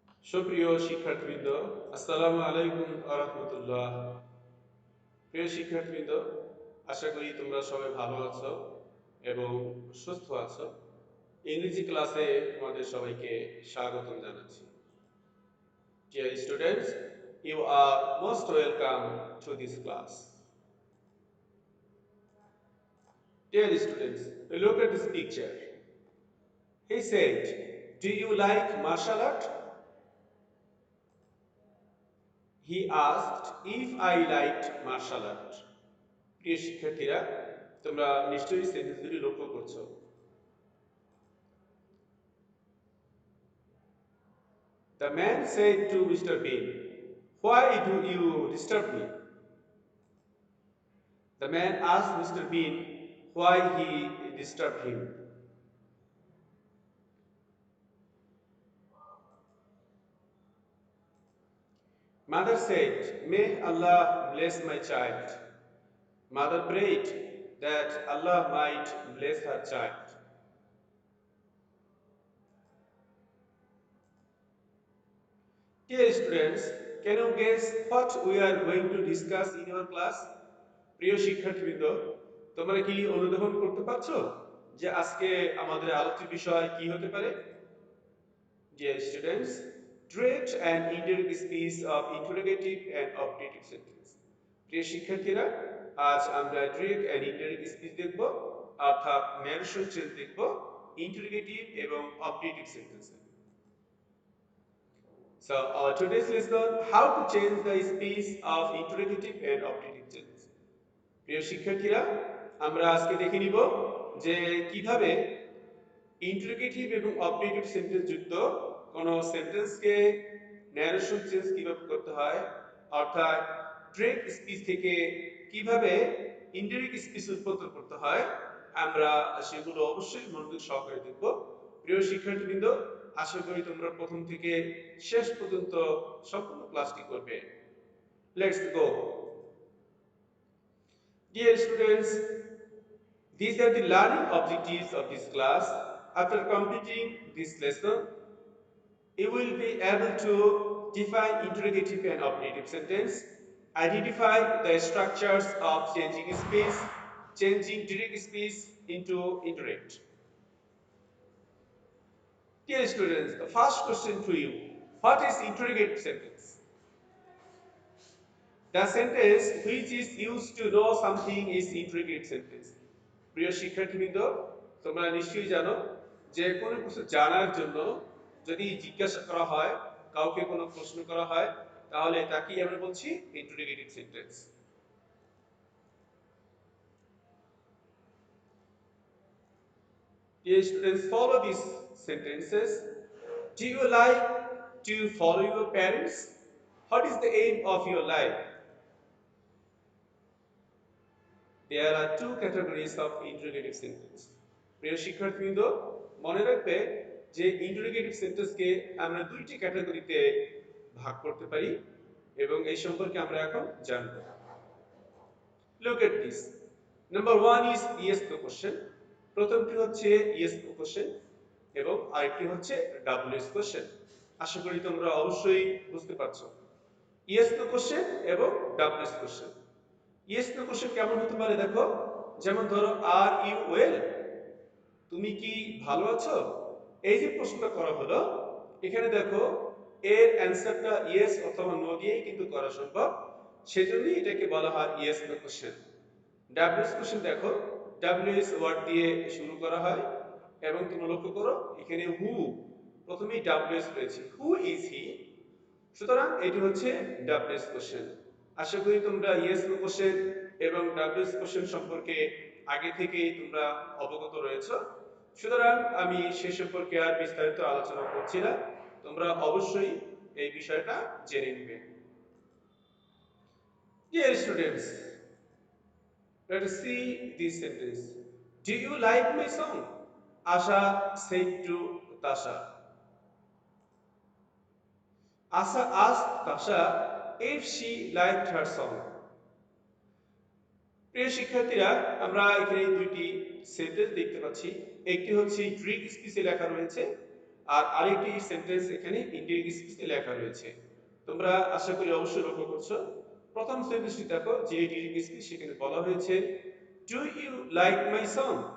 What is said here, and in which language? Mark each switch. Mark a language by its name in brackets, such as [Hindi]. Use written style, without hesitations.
[Bangla] সুপ্রিয় শিক্ষার্থীবৃন্দ, আসসালামু আলাইকুম ওয়া রাহমাতুল্লাহ। প্রিয় শিক্ষার্থীবৃন্দ, আশা করি তোমরা সবাই ভালো আছো এবং সুস্থ আছো। ইংরেজি ক্লাসে তোমাদের সবাইকে স্বাগতম জানাচ্ছি। [English] Dear students, you are most welcome to this class. Dear students, look at this picture. He said, "Do you like martial art?" He asked if I liked martial art. [Bangla] প্রিয় শিক্ষার্থীরা, তোমরা নিশ্চয়ই সেন্টেন্সগুলি লক্ষ্য করছো। [English] The man said to Mr. Bean, "Why do you disturb me?" The man asked Mr. Bean why he disturbed him. Mother said, "May Allah bless my child." Mother prayed that Allah might bless her child. Dear students, can you guess what we are going to discuss in our class? [Bangla] প্রিয় শিক্ষার্থীবৃন্দ, তোমরা কি অনুধাবন করতে পারছো যে আজকে আমাদের আলোচ্য বিষয় কি হতে পারে? [English] Dear students, direct and indirect speech of interrogative and optative sentence. [Bangla] প্রিয় শিক্ষার্থীরা, আজ আমরা [English] direct and indirect speech [Bangla] দেখব, অর্থাৎ ন্যারেশন চেঞ্জ দেখব ইন্টারোগেটিভ এবং অপটেটিভ সেন্টেন্সে। [English] So our today's lesson, how to change the speech of interrogative and optative tense. [Bangla] প্রিয় শিক্ষার্থীরা, আমরা আজকে দেখে নিব যে কিভাবে ইন্টারোগেটিভ এবং অপটেটিভ সেন্টেন্স যুক্ত কোন সেন্টেন্সকে ন্যারেশন চেঞ্জ কিভাবে করতে হয়, অর্থাৎ ডিরেক্ট স্পিচ থেকে কিভাবে ইনডিরেক্ট স্পিচ উৎপন্ন করতে হয়, আমরা সেগুলো অবশ্যই মনোযোগ সহকারে দেখব। প্রিয় শিক্ষার্থীবৃন্দ, আশা করি তোমরা প্রথম থেকে শেষ পর্যন্ত সম্পূর্ণ ক্লাসটি করবে। [English] Let's go. Dear students, these are the learning objectives of this class. After completing this lesson, you will be able to define interrogative and optative sentence, identify the structures of changing speech, changing direct speech into indirect. Dear students, the first question to you, what is interrogative sentence? The sentence which is used to know something is interrogative sentence. [Bangla] প্রিয় শিক্ষার্থীবৃন্দ, তোমরা নিশ্চয়ই জানো যে কোনো কিছু জানার জন্য যদি জিজ্ঞাসা করা হয়, কাউকে কোনো প্রশ্ন করা হয়, তাহলে তাকেই আমরা বলছি interrogative sentence. [English] Dear students, follow these sentences. Do you like to follow your parents? What is the aim of your life? There are two categories of interrogative sentence. [Bangla] প্রিয় শিক্ষার্থীবৃন্দ, মনে রাখবে যে ইন্টারোগেটিভ সেন্টেন্সকে আমরা দুইটি ক্যাটাগরিতে ভাগ করতে পারি এবং এই সম্পর্কে আমরা এখন জানব। [English] Look at this. Number 1 is yes no question. [Bangla] প্রথমটি হচ্ছে [English] yes no question [Bangla] এবং আরেকটি হচ্ছে [English] WS question. [Bangla] আশা করি তোমরা অবশ্যই বুঝতে পারছো। [English] Yes no question [Bangla] এবং [English] WS question. [Bangla] Yes no question কেমন হতে পারে দেখো, যেমন ধরো [English] are you well, [Bangla] তুমি কি ভালো আছো? এই যে প্রশ্নটা করা হলো, এখানে দেখো এর অ্যানসারটা ইয়েস অথবা নো দিয়েই কিন্তু করা সম্ভব, সেজন্যই এটাকে বলা হয় yes no question. WS question দেখো, ডাব্লিউএস ওয়ার্ড দিয়ে শুরু করা হয় এবং তুমি লক্ষ্য করো এখানে হু, প্রথমেই ডাব্লিউএস রয়েছে, [English] who is he, [Bangla] সুতরাং এটি হচ্ছে ডাব্লিউএস কোশ্চেন। আশা করি তোমরা ইয়েস নো কোশ্চেন এবং ডাব্লিউএস কোশ্চেন সম্পর্কে আগে থেকেই তোমরা অবগত রয়েছো, সুতরাং আমি সে সম্পর্কে আর বিস্তারিত আলোচনা করছি না, তোমরা অবশ্যই এই বিষয়টা জেনে নেবে। [English] Dear students, let us see this sentence. Do you like my song? Asha said to Tasha. Asha asked Tasha if she liked her song. [Bangla] প্রিয় শিক্ষার্থীরা, আমরা এখানে দুইটি সেন্টেন্স দেখতে পাচ্ছি। একটি হচ্ছে ডিরেক্ট স্পিচে লেখা রয়েছে আর আরেকটি সেন্টেন্স এখানে ইনডিরেক্ট স্পিচে লেখা রয়েছে। তোমরা আশা করি অবশ্যই লক্ষ্য করছো। প্রথম সেন্টেন্সটি দেখো, যে ডিরেক্ট স্পিচ সেখানে বলা হয়েছে [English] Do you like my song.